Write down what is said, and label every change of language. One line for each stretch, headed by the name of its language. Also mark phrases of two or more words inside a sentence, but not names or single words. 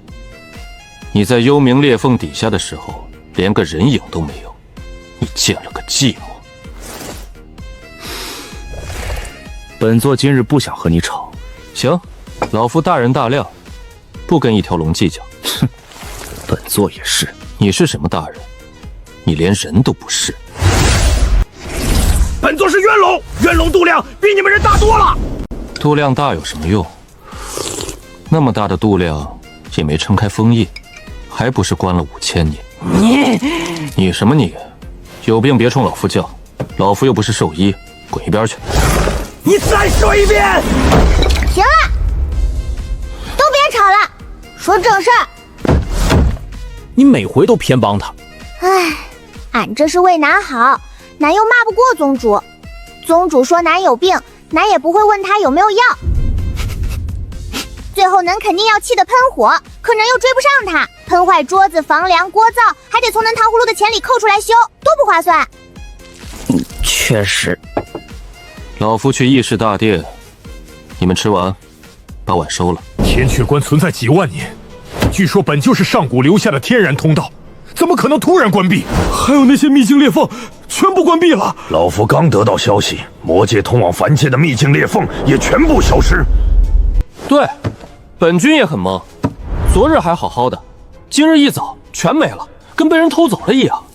Chinese: 你在幽冥裂縫底下的時候，連個人影都沒有，你見了個寂寞。本座今日不想和你吵。行，老夫大人大量，不跟一條龍計較。哼，本座也是。你是什麼大人？你連人都不是。本座是元龍，元龙度量比你們人大多了。度量大有什麼用？那麼大的度量也沒撐開封印，還不是關了5000年？你什麼你？有病別衝老夫叫，老夫又不是獸醫，滾一邊去！你再說一遍！行了，都別吵了，說正事兒。你每回都偏帮他。唉，俺這是為男好，男又罵不過宗主。宗主說男有病，男也不會問他有沒有藥。最後男肯定要氣得噴火，可男又追不上他，噴壞桌子、房梁、鍋灶，還得從南糖葫蘆的錢裡扣出來修，多不划算。確實。老夫去議事大殿，你們吃完，把碗收了。天闕關存在幾萬年，據說本就是上古留下的天然通道，怎麼可能突然關閉？還有那些秘境裂縫，全部關閉了。老夫剛得到消息，魔界通往凡界的秘境裂縫也全部消失。對，本君也很懵，昨日還好好的，今日一早全沒了，跟被人偷走了一樣。